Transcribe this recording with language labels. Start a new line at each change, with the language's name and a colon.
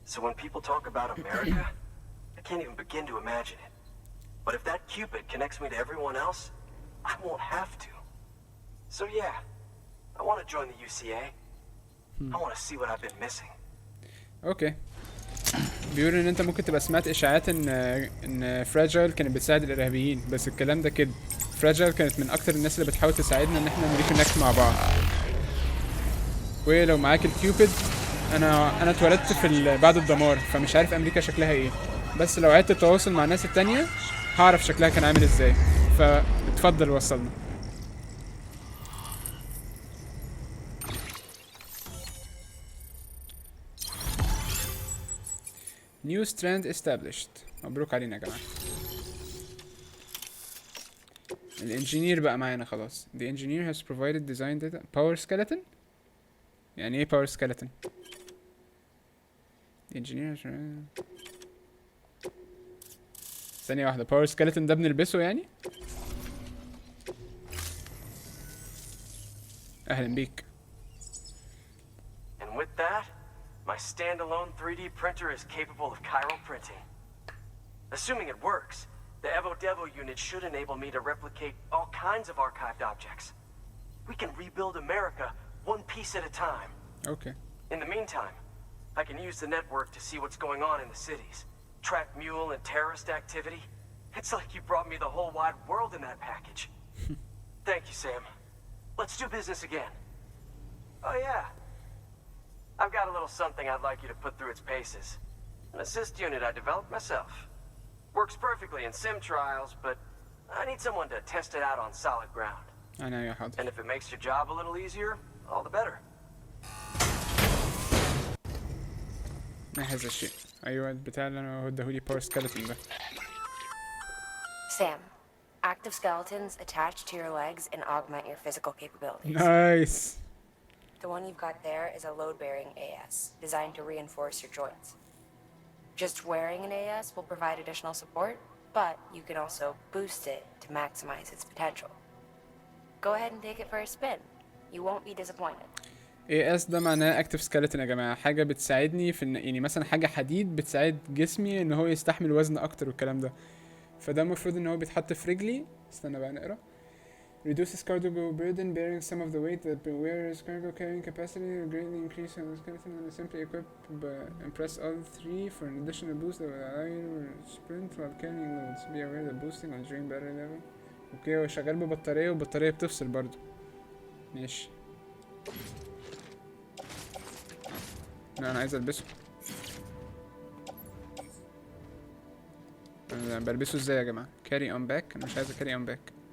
English: So when people talk about America, I can't even begin to imagine it. But if that Cupid connects me to everyone else, I won't have to. So yeah, I want to join the UCA. I want to see what I've been missing. Okay.
Arabic: بيقول ان انت ممكن تبقى سمعت اشاعات ان Fragile كانت بتساعد الارهابيين، بس الكلام ده كده. Fragile كانت من اكتر الناس اللي بتحاول تساعدنا ان احنا نريكونكت مع بعض. ولو معاك الكيوبيد، انا اتولدت في بعد الدمار، فمش عارف امريكا شكلها ايه، بس لو عدت التواصل مع الناس التانية هعرف شكلها كان عامل ازاي. فاتفضل وصلنا. New strand established. مبروك علينا يا جماعة. الانجينير بقى معانا خلاص.
English: The engineer has provided design data. Power skeleton؟
Arabic: يعني ايه
English: power skeleton؟ The engineer has...
Arabic: ثانية واحدة، power skeleton ده بنلبسه يعني؟ أهلا بيك.
English: And with that, my standalone 3D printer is capable of chiral printing. Assuming it works, the Evo Devo unit should enable me to replicate all kinds of archived objects. We can rebuild America one piece at a time. Okay. In the meantime, I can use the network to see what's going on in the cities. Track mule and terrorist activity. It's like you brought me the whole wide world in that package. Thank you, Sam. Let's do business again. Oh yeah. I've got a little something I'd like you to put through its paces. An assist unit I developed myself. Works perfectly in sim trials, but I need someone to test it out on solid ground.
Arabic: أنا يا حاضر.
English: And if it makes your job a little easier, all the better.
Arabic: ما هذا الشيء؟ أيوة البتاع اللي أنا وديهولي power skeleton ده.
English: Sam, active skeletons attach to your legs and augment your physical capabilities. Nice. The one you've got there is a load-bearing AS, designed to reinforce your joints. Just wearing an AS will provide additional support, but you can also boost it to maximize its potential. Go ahead and take it for a spin. You won't be disappointed.
Arabic: AS ده معناه active skeleton يا جماعة، حاجة بتساعدني في يعني مثلا حاجة حديد بتساعد جسمي ان هو يستحمل وزن اكتر والكلام ده. فده المفروض ان هو بيتحط في رجلي. استنى بقى نقرا.
English: Reduces cargo burden, bearing some of the weight that the wearer's cargo carrying capacity will greatly increase on the skeleton and simply equip and press Alt 3 for an additional boost that will allow you to sprint while carrying loads. Be aware that boosting will drain battery level.
Arabic: اوكي هو شغال ببطارية والبطارية بتفصل برضو. ماشي. لا انا عايز البسه. انا بلبسه ازاي يا جماعة؟
English: carry on back.
Arabic: انا مش عايز carry on back.